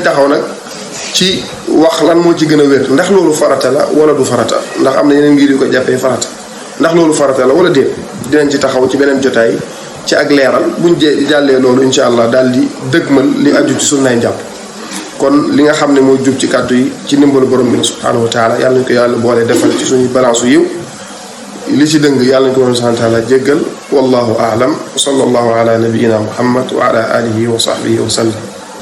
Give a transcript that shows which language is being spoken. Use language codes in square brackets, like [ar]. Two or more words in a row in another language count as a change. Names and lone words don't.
[wo] taxaw nag ci wax lan moo ci gën a wér ndax loolu farata la wala du farata ndax am na yeneen ngir yu ko jàppee farata ndax loolu farata la wala déet dinañ ci taxaw ci beneen jotaay ci ak leeral buñ jàllee loolu [ar] إن شاء الله [wo] daal di dëgmal li aju ci sunnaay njàpp kon li nga xam ne moo jub ci kàddu yi ci ndimbalu borom bi [ar] سبحانه وتعالى [wo] yàlla nañ ko yàlla boole defal ci suñu balance yiw li ci dëng yàlla nañ ko borom [ar] سبحانه وتعالى [wo] jéggal [ar] والله أعلم وصلى الله على نبينا محمد وعلى آله وصحبه وسلم